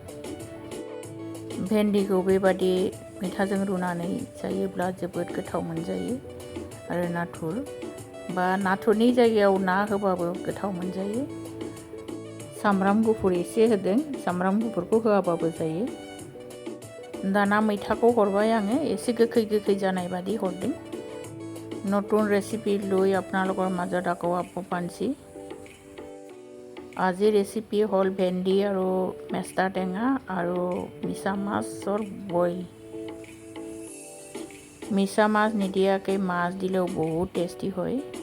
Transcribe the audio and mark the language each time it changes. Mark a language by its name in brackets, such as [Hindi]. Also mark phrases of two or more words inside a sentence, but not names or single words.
[Bodo] भेन्डिखौ बेबादि मैथाजों रुनानै जायोब्ला जोबोद गोथाव मोनजायो। आरो नाथुर बा नाथुरनि जायगायाव ना होबाबो गोथाव मोनजायो। सामब्राम गुफुर एसे होदों, सामब्राम गुफुरखौ होआबाबो जायो। दाना मैथाखौ हरबाय आङो, एसे गोखै गोखै जानाय बादि हरदों। [Assamese] নতুন ৰেচিপি লৈ আপোনালোকৰ মাজত আকৌ আপ পাঞ্চি। আজি ৰেচিপি হ'ল ভেন্দি আৰু মেষ্টা টেঙা আৰু মিছা মাছৰ বইল। মিছা মাছ নিদিয়াকৈ মাছ দিলেও বহুত টেষ্টি হয়।